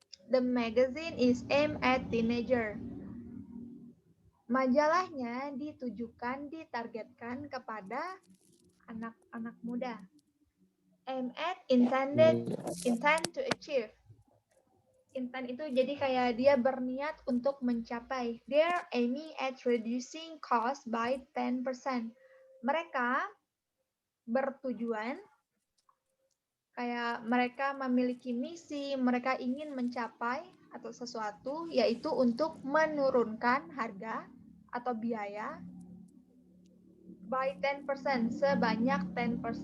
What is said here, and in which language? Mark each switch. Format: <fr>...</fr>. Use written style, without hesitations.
<en>The magazine is aimed at teenager.</en> <id>Majalahnya ditargetkan kepada anak-anak muda.</id> <en>Aim at, intend to achieve.</en> <id>Intent itu jadi kayak dia berniat untuk mencapai.</id> <en>They're aiming at reducing cost by 10%.</en> <id>Mereka bertujuan kayak mereka memiliki misi, mereka ingin mencapai atau sesuatu yaitu untuk menurunkan harga atau biaya by 10%, sebanyak 10%.</id>